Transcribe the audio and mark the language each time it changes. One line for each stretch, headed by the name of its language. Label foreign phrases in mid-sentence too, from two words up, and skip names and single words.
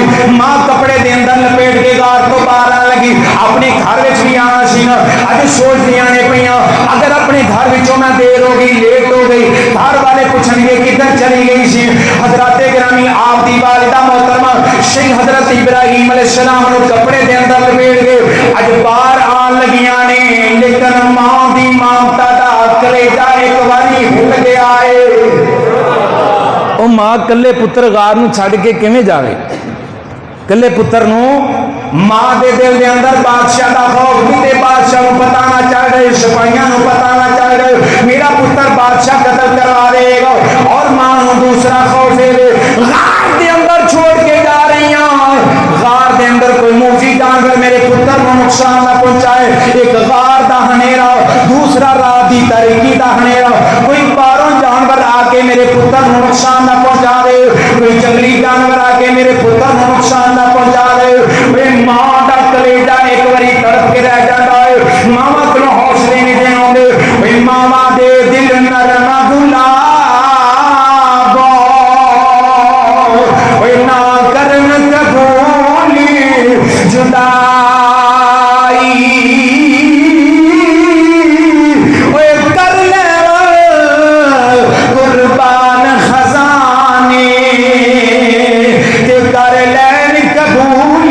Punjabi: ماں کپڑے دے اندر لپیٹ کے غار تو باہر آن لگی اپنے گھر وچ بھی آنا سی نا اج سوچ دیاں نے پیاں اگر اپنے گھر وچوں میں دیر ہو گئی لیٹ ہو گئی گھر والے پوچھن گے کدھر چلی گئی سی حضرات گرامی آپ دی والدہ محترمہ شیخ حضرت ابراہیم علیہ السلام نو کپڑے دے اندر لپیٹ کے اج باہر آن لگیاں نے لیکن ماں دی مامتا دا کلیجہ ایک واری ہل گیا ہے او ماں کلے پتر غار نو چھڈ کے کیویں جاوے کلے پتر نو ماں دے دل دے اندر بادشاہ دا خوف بھی تے بادشاہ نو پتہ نہ چل رہے سپاہیاں نو پتہ نہ چل رہے میرا پتر بادشاہ قتل کروا دے گا اور ماں نو دوسرا خوف ہے غار دے اندر چھوڑ کے جا رہی ہیں غار دے اندر کوئی موذی جانور میرے پتر کو نقصان نہ پہنچائے ایک غار دا ہنیرا دوسرا رات دی تاریکی دا ہنیرا کوئی باہروں جانور آ کے میرے پتر کو نقصان نہ پہنچا دے کوئی جنگلی جانور آ کے میرے پتر کو نقصان نہ پہنچا دے ماں دا کلیجہ ایک باری
Urdu: تڑپ کے رہ جاتا ہے
Punjabi: ماما کو حوصلے نہیں دے ہوندے ماما دے دل نرم گلاب نہ کرن قبولی جدائی کر لے قربان خزانے کر لین قبول